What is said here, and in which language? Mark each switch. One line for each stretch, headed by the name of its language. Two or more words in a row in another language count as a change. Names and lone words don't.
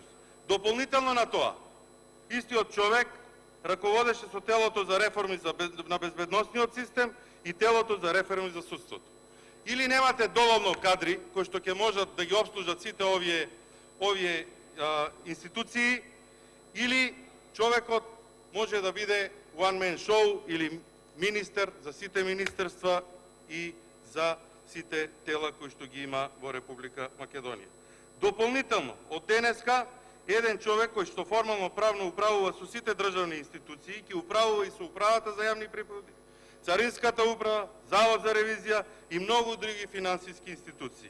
Macedonian: Дополнително на тоа, истиот човек раководеше со телото за реформи на безбедносниот систем и телото за реформи за судството. Или немате доволно кадри кои што ќе можат да ги обслужат сите овие институции, или човекот може да биде
English: one man show
Macedonian: или министер за сите министерства и за сите тела кои што ги има во Република Македонија. Дополнително, од денеска еден човек кој што формално правно управува со сите државни институции, ќе управува и со управата за јавни приходи, Царинската управа, Завод за ревизија и многу други финансиски институции.